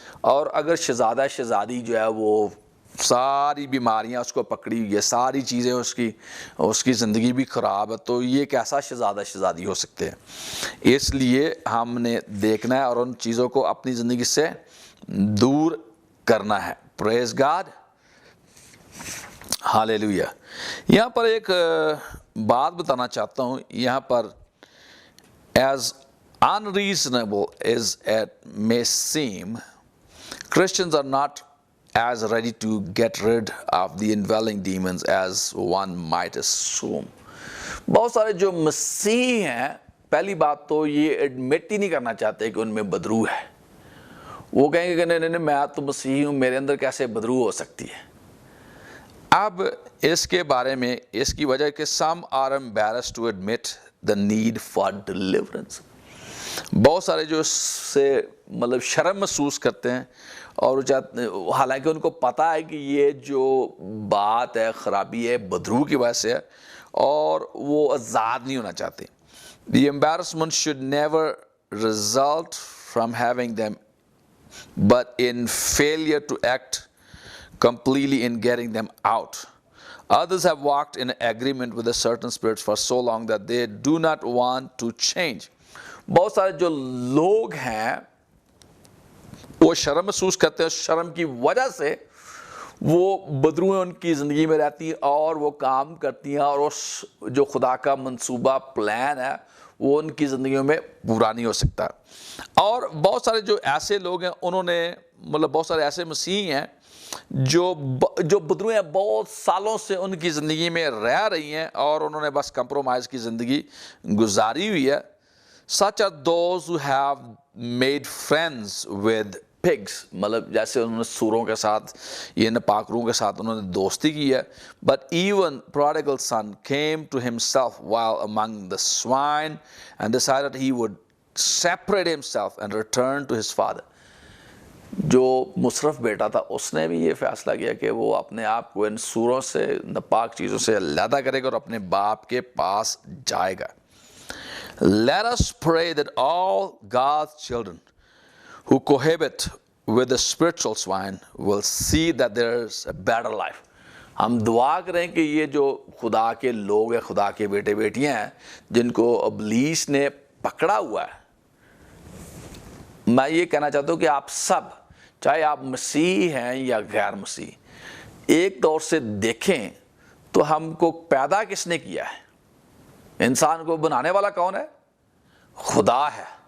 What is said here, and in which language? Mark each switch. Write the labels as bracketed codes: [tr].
[ur] اور اگر شہزادہ شہزادی جو ہے وہ ساری بیماریاں اس کو پکڑی, یہ ساری چیزیں اس کی زندگی بھی خراب ہے, تو یہ کیسا شہزادہ شہزادی ہو سکتے ہیں. اس لیے ہم نے دیکھنا ہے اور ان چیزوں کو اپنی زندگی سے دور کرنا ہے. [en] praise God, [ur] ہاللیلویا. یہاں پر ایک بات بتانا چاہتا ہوں. یہاں پر [en] as unreasonable as it may seem, Christians are not as ready to get rid of the indwelling demons as one might assume. [ur] بہت سارے جو مسیح ہیں پہلی بات تو یہ ایڈمٹ ہی نہیں کرنا چاہتے کہ ان میں بدرو ہے. وہ کہیں گے کہ نہیں میں تو مسیحی ہوں, میرے اندر کیسے بدرو ہو سکتی ہے. اب اس کے بارے میں اس کی وجہ کہ [en] some are embarrassed to admit the need for deliverance. [ur] بہت سارے جو اس سے مطلب شرم محسوس کرتے ہیں اور حالانکہ ان کو پتہ ہے کہ یہ جو بات ہے خرابی ہے بدرو کی وجہ سے ہے اور وہ آزاد نہیں ہونا چاہتے. [en] The embarrassment should never result from having them but in failure to act completely in getting them out. Others have walked in agreement with a certain spirits for so long that they do not want to change. [ur] بہت سارے جو لوگ ہیں وہ شرم محسوس کرتے ہیں, شرم کی وجہ سے وہ بدرویں ان کی زندگی میں رہتی ہیں اور وہ کام کرتی ہیں اور اس جو خدا کا منصوبہ پلان ہے وہ ان کی زندگیوں میں پورا نہیں ہو سکتا. اور بہت سارے جو ایسے لوگ ہیں انہوں نے مطلب بہت سارے ایسے مسیحی ہیں جو بدرویں بہت سالوں سے ان کی زندگی میں رہ رہی ہیں اور انہوں نے بس کمپرومائز کی زندگی گزاری ہوئی ہے. [en] Such are those who have made friends with pigs. [ur] مطلب جیسے انہوں نے سوروں کے ساتھ یہ ناپاک روحوں کے ساتھ انہوں نے دوستی کی ہے. [en] But even prodigal son came to himself while among the swine and decided he would separate himself and return to his father. [ur] جو مصرف بیٹا تھا اس نے بھی یہ فیصلہ کیا کہ وہ اپنے آپ کو ان سوروں سے، ناپاک چیزوں سے علیحدہ کرے گا اور اپنے باپ کے پاس جائے گا. [en] Let us pray that all God's children who cohabit with the spiritual swine will see that there's a better life. [ur] ہم دعا کریں کہ یہ جو خدا کے لوگ ہیں، خدا کے بیٹے بیٹیاں ہیں جن کو ابلیس نے پکڑا ہوا ہے، میں یہ کہنا چاہتا ہوں کہ آپ سب، چاہے آپ مسیح ہیں یا غیر مسیح، ایک طور سے دیکھیں تو ہم کو پیدا کس نے کیا ہے؟ انسان کو بنانے والا کون ہے؟ خدا ہے.